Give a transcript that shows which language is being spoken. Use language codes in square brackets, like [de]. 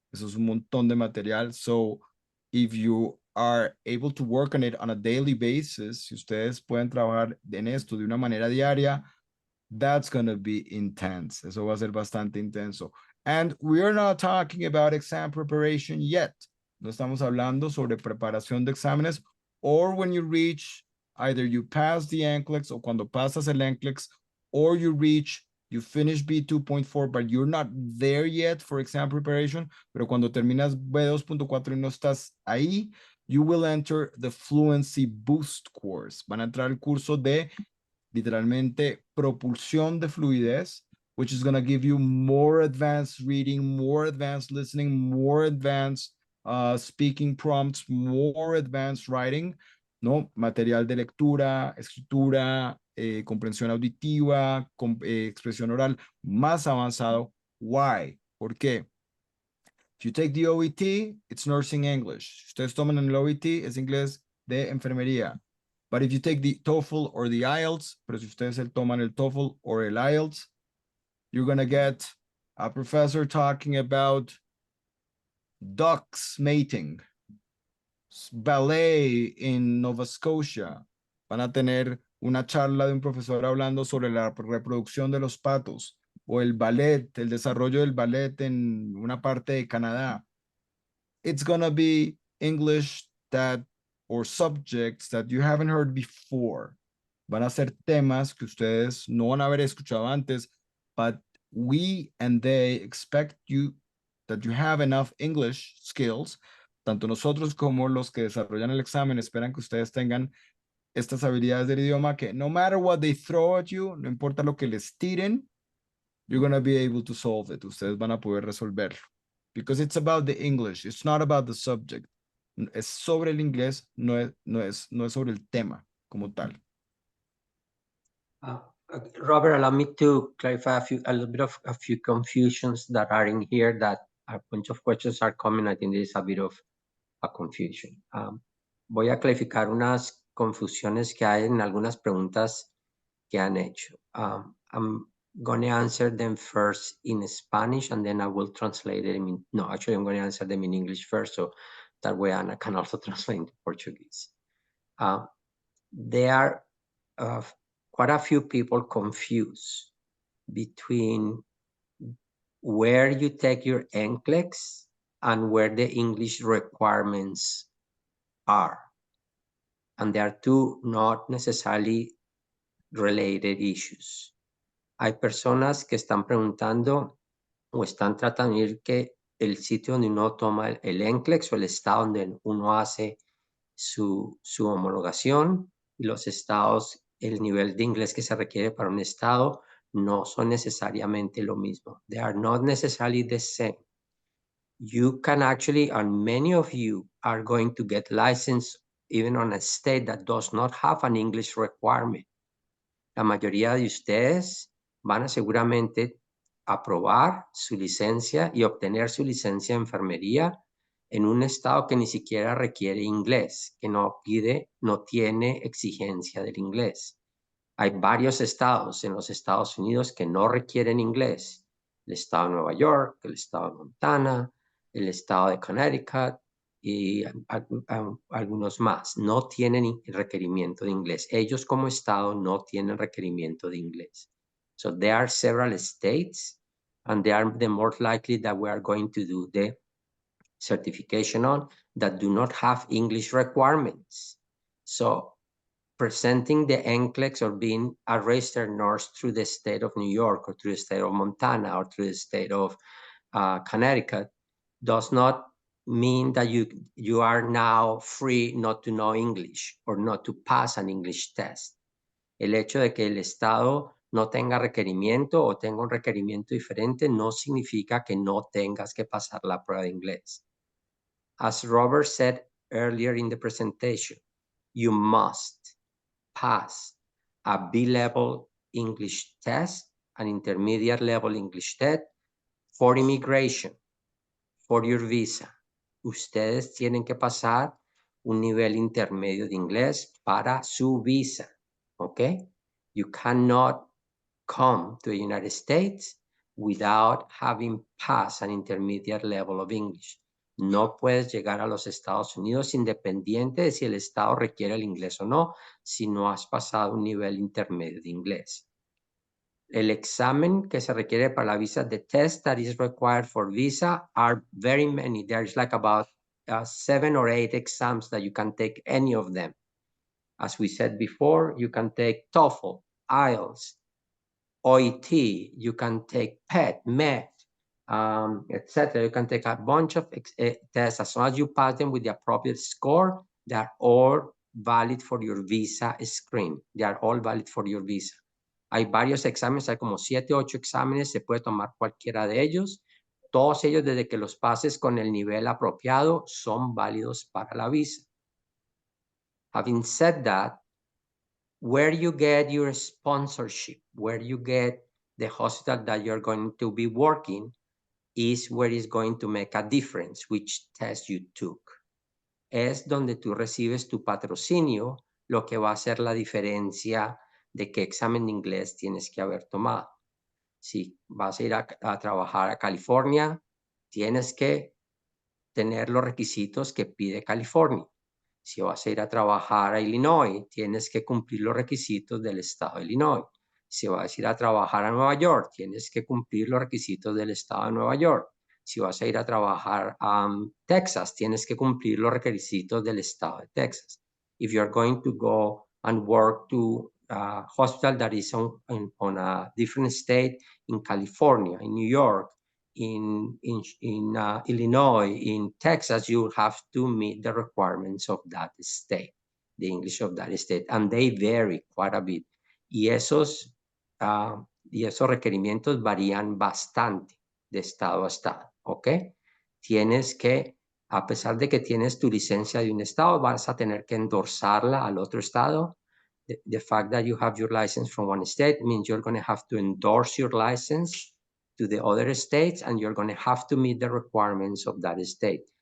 [es] Eso es un montón de material. [en] So if you are able to work on it on a daily basis, [es] si ustedes pueden trabajar en esto de una manera diaria, [en] that's going to be intense. [es] Eso va a ser bastante intenso. [en] And we are not talking about exam preparation yet. [es] No estamos hablando sobre preparación de exámenes, [en] or when you reach, either you pass the NCLEX, [es] o cuando pasas el NCLEX, [en] or you finish B2.4, but you're not there yet for exam preparation, [es] pero cuando terminas B2.4 y no estás ahí, [en] you will enter the Fluency Boost course. [es] Van a entrar al curso de, literalmente, propulsión de fluidez, [en] which is going to give you more advanced reading, more advanced listening, more advanced speaking prompts, more advanced writing, ¿no? [es] Material de lectura, escritura, comprensión auditiva, expresión oral más avanzado. [en] Why? [es] ¿Por qué? [en] If you take the OET, it's nursing English. [es] Si ustedes toman el OET, es inglés de enfermería. [en] But if you take the TOEFL or the IELTS, [es] pero si ustedes toman el TOEFL or el IELTS, [en] you're going to get a professor talking about ducks mating, ballet in Nova Scotia. [es] Van a tener una charla de un profesor hablando sobre la reproducción de los patos, o el ballet, el desarrollo del ballet en una parte de Canadá. [en] It's gonna be English or subjects that you haven't heard before. [es] Van a ser temas que ustedes no van a haber escuchado antes, [en] but we and they expect that you have enough English skills. [es] Tanto nosotros como los que desarrollan el examen esperan que ustedes tengan estas habilidades del idioma que [en] no matter what they throw at you, [es] no importa lo que les tiren, [en] you're going to be able to solve it. [es] Ustedes van a poder resolverlo. [en] Because it's about the English. It's not about the subject. Es sobre el inglés, no es sobre el tema como tal. Robert, allow me to clarify a little bit of a few confusions that are in here, that a bunch of questions are coming. I think there is a bit of a confusion. [es] Voy a clarificar unas confusiones que hay en algunas preguntas que han hecho. [en] I'm going to answer them first in Spanish, and then I will translate it no, actually I'm going to answer them in English first, so that way Anna can also translate into Portuguese. There are quite a few people confused between where you take your NCLEX and where the English requirements are. And they are two not necessarily related issues. [es] Hay personas que están preguntando o están tratando de ir que el sitio donde uno toma el NCLEX o el estado donde uno hace su homologación y los estados, el nivel de inglés que se requiere para un estado no son necesariamente lo mismo. [en] They are not necessarily the same. You can actually, and many of you are going to get licensed even on a state that does not have an English requirement. [es] La mayoría de ustedes van a seguramente aprobar su licencia y obtener su licencia de enfermería en un estado que ni siquiera requiere inglés, que no tiene exigencia del inglés. Hay varios estados en los Estados Unidos que no requieren inglés. El estado de Nueva York, el estado de Montana, el estado de Connecticut y algunos más. No tienen requerimiento de inglés. Ellos como estado no tienen requerimiento de inglés. [en] So there are several states and they are the more likely that we are going to do the certification on that do not have English requirements. So presenting the NCLEX or being a registered nurse through the state of New York or through the state of Montana or through the state of Connecticut does not mean that you are now free not to know English or not to pass an English test. [es] El hecho de que el estado no tenga requerimiento o tenga un requerimiento diferente no significa que no tengas que pasar la prueba de inglés. [en] As Robert said earlier in the presentation, you must pass a B-level English test, an intermediate level English test for immigration, for your visa. [es] Ustedes tienen que pasar un nivel intermedio de inglés para su visa, ¿ok? [en] You cannot come to the United States without having passed an intermediate level of English. [es] No puedes llegar a los Estados Unidos independiente de si el estado requiere el inglés o no, si no has pasado un nivel intermedio de inglés. El examen que se requiere para la visa, [en] the test that is required for visa are very many. There's like about 7 or 8 exams that you can take any of them. As we said before, you can take TOEFL, IELTS, OET, you can take PET, MET, etc. You can take a bunch of tests. As long as you pass them with the appropriate score, they are all valid for your visa screen. They are all valid for your visa. [es] Hay varios exámenes, hay como 7 o 8 exámenes, se puede tomar cualquiera de ellos. Todos ellos, desde que los pases con el nivel apropiado, son válidos para la visa. [en] Having said that, where you get your sponsorship, where you get the hospital that you're going to be working is where it's going to make a difference, which test you took. [es] Es donde tú recibes tu patrocinio, lo que va a hacer la diferencia de qué examen de inglés tienes que haber tomado. Si vas a ir a trabajar a California, tienes que tener los requisitos que pide California. Si vas a ir a trabajar a Illinois, tienes que cumplir los requisitos del estado de Illinois. Si vas a ir a trabajar a Nueva York, tienes que cumplir los requisitos del estado de Nueva York. Si vas a ir a trabajar a Texas, tienes que cumplir los requisitos del estado de Texas. [en] If you're going to go and work to a hospital that is on a different state in California, in New York, in Illinois, in Texas, you have to meet the requirements of that state, the English of that state, and they vary quite a bit. [es] Y esos requerimientos varían bastante de estado a estado, ¿ok? Tienes que, a pesar de que tienes tu licencia de un estado, vas a tener que endorsarla al otro estado. [en] The fact that you have your license from one state means you're going to have to endorse your license to the other states and you're going to have to meet the requirements of that state.